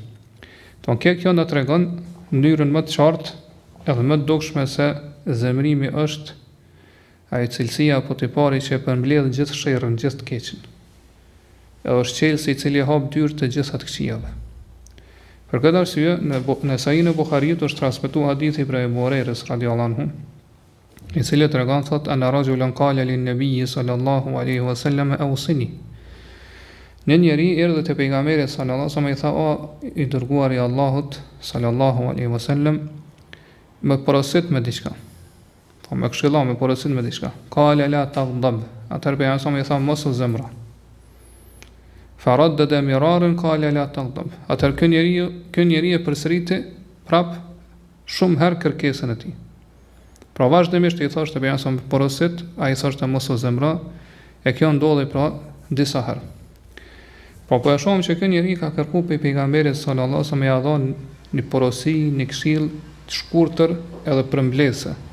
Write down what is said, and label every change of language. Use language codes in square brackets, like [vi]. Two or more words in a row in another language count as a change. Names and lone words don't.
[sq] Kjo na tregon në mënyrën më të qartë edhe më të dukshme se zemrimi është ai cilësia apo tipari që e përmbledh gjithë sherrën, gjithë të keqen. Edhe është qelsi i cili hap dyrë të gjitha të këqijave. Për këtë arsye, në Sahihun e Buhariut është transmetuar hadithi prej Abu Hurairës [ar] رضي الله عنه, [sq] i cili tregon thotë [ar] أن رجلا قال للنبي صلى الله عليه وسلم أوصني. [sq] Një njeri erdhi te pejgamberi [ar] صلى الله عليه وسلم [sq] i tha: "O i dërguari i Allahut [ar] صلى الله عليه وسلم, [sq] më porosit me diçka." Po më këshillon me porosit me diçka. [ar] قال لا تغضب. [sq] Atëherë pejgamberi i tha: "Mos u zemro." [ar] فردد مرارا قال لا تغضب. [sq] Atëherë ky njeri e përsëriti prap shumë herë kërkesën e tij. Pra vazhdimisht i thoshte pejgamberi porosit, ai thoshte mos u zemro, e kjo ndodhi pra disa herë. Po e shohim që ky njeri ka kërkuar pe pejgamberit [ar] صلى الله عليه وسلم [sq] ia dhon një porosi, një këshill të shkurtër edhe përmbledhse.